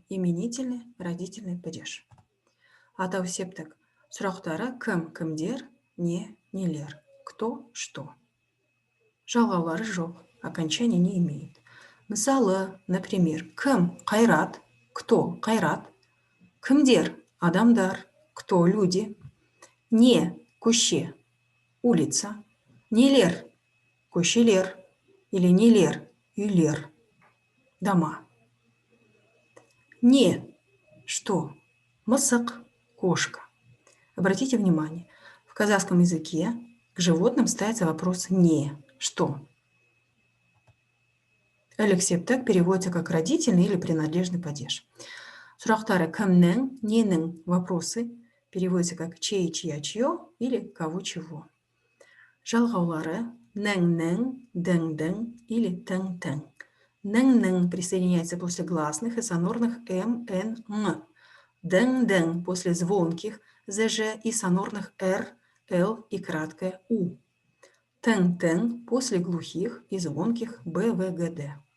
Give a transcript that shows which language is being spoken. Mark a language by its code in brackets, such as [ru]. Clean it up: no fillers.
[ru] Именительный, родительный падеж. [kk] Атау септік. Сұрақтары кім, кімдер, не, нелер. [ru] Кто, что. [kk] Жалғаулары жоқ. [ru] Окончание не имеет. [kk] Мысалы, [ru] например, [kk] кім, қайрат. Кто, қайрат. Кімдер, адамдар. [ru] Кто, люди. [kk] Не, көше, [ru] улица. [kk] Нелер, көшелер. [ru] Или [kk] нелер, үйлер, [ru] дома. [kk] Не, [ru] что, [kk] мысық, [ru] кошка. Обратите внимание, в казахском языке к животным ставится вопрос «не», «что». Ілік септік переводится как родительный или принадлежный падеж. [kk] Сұрақтары кімнің, ненің [ru] вопросы переводятся как чей, чья, чье или кого, чего. [kk] Жалғаулары нің, дың [ru] или [kk] тың. [ru] Нің присоединяется после гласных и сонорных м, н, ң. Дың после звонких зж и сонорных р, л и краткое у. Тың после глухих и звонких б, в, г, д.